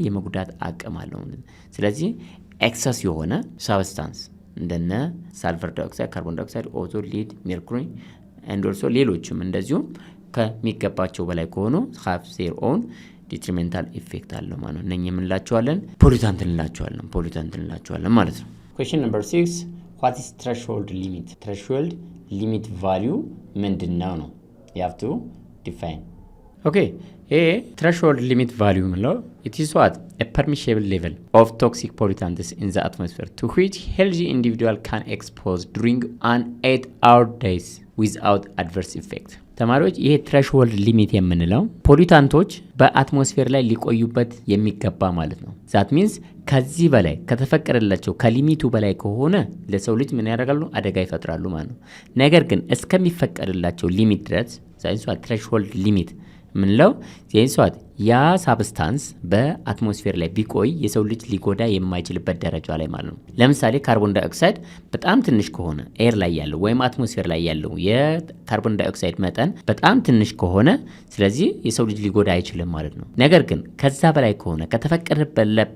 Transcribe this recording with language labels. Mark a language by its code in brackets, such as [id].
[am] የመጉዳት አቅም አለው። ስለዚህ ኤክሰስ የሆነ ሳብስታንስ እንደነ ሳልፈር ዳይኦክሳይድ፣ ካርቦን ዳይኦክሳይድ፣ ኦዞን፣ ሊድ፣ ሜርኩሪ [en] and also [am] ሌሎችም እንደዚሁ ከሚገባቸው በላይ ከሆኑ [en] have their own detrimental effect [am] አለው ማለት ነው። እነኚህ የምንላቸዋለን ፖሊታንት እንላቸዋለን ማለት ነው። [en] question number 6 what is threshold limit value [am] ምንድነው ነው? [en] you have to define. okay threshold limit value [am] ምንለው [en] it is what a permissible level of toxic pollutants in the atmosphere to which healthy individual can expose during an 8-hour days without adverse effect. [am] ተማሪዎች ይሄ ትሬሽሆልድ ሊሚት የምንለው ፖሊታንቶች በአትሞስፌር ላይ ሊቆዩበት የሚገባ ማለት ነው። [en] ዛት ሚንስ [am] ከዚህ በላይ ከተፈቀደላቸው ከሊሚቱ በላይ ከሆነ ለሰው ልጅ ምን ያደርጋሉ? አደጋ ይፈጥራሉ ማለት ነው። ነገር ግን እስከሚፈቀደላቸው ሊሚት ድረስ ሳይንሱ ትሬሽሆልድ ሊሚት ምንለው ዜንሷት ያ ሳብስታንስ በአትሞስፌር ላይ ቢቆይ የሰው ልጅ ሊጎዳ የማይችልበት ደረጃ ላይ ማለት ነው። ለምሳሌ ካርቦን ዳይኦክሳይድ በጣም ትንሽ ከሆነ ኤር ላይ ያለው ወይም አትሞስፌር ላይ ያለው የካርቦን ዳይኦክሳይድ መጠን በጣም ትንሽ ከሆነ ስለዚህ የሰው ልጅ ሊጎዳ አይችልም ማለት ነው። ነገር ግን ከዛ በላይ ከሆነ ከተፈቀደበት